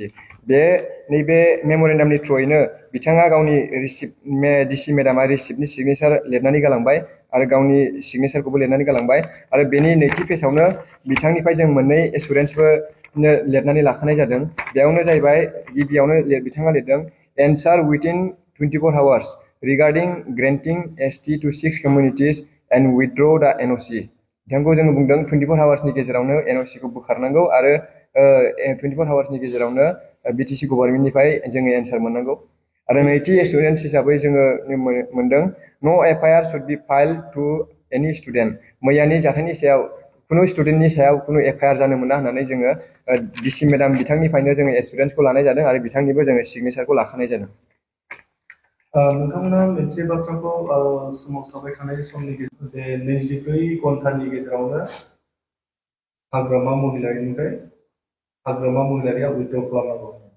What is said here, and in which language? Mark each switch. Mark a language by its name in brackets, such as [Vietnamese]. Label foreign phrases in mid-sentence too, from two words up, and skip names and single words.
[Bodo] नैबे मेम'रेन्डामनि थ्रुयैनो बिथाङा गावनि डिसि मेडामा रिसिप्टनि सिगनेसार लिरनानै गालांबाय आरो गावनि सिगनेसारखौबो लिरनानै गालांबाय आरो बेनि नैथि पेजआवनो बिथांनिफ्राय जों मोननै एसुरेन्सबो लिरनानै लाखानाय जादों। बेयावनो जाहैबाय गिबियावनो बिथाङा लिरदों [English] answer within 24 hours regarding granting ST to 6 communities and withdraw the NOC। [Bodo] बिथांखौ जोङो बुंदों 24 आवार्सनि गेजेरावनो एनअसिखौ बोखारनांगौ आरो 24 आवार्सनि गेजेरावनो बिटिसि गभर्नमेन्टनिफ्राय जोङो एन्सार मोननांगौ। आरो नैथि एसुरेन्स हिसाबै जोङो मोनदों [English] no FIR should be filed to any student. [Bodo] मैयानि जाथायनि सायाव खुनु स्टुडेन्टनि सायाव खुनु एफआइआर जानो मोना होननानै जोङो डिसि मेडाम बिथांनिफ्रायनो जोङो एसुरेन्सखौ लानाय जादों आरो बिथांनिबो जोङो सिगनेसारखौ लाखानाय जादों। नोंथांमोना मोनसे बाथ्राखौ सोमावसारबाय थानाय समनि गेजेराव जे 24 घन्टानि गेजेरावनो हाग्रामा महिलारिया उइथड्र खालामनांगौ।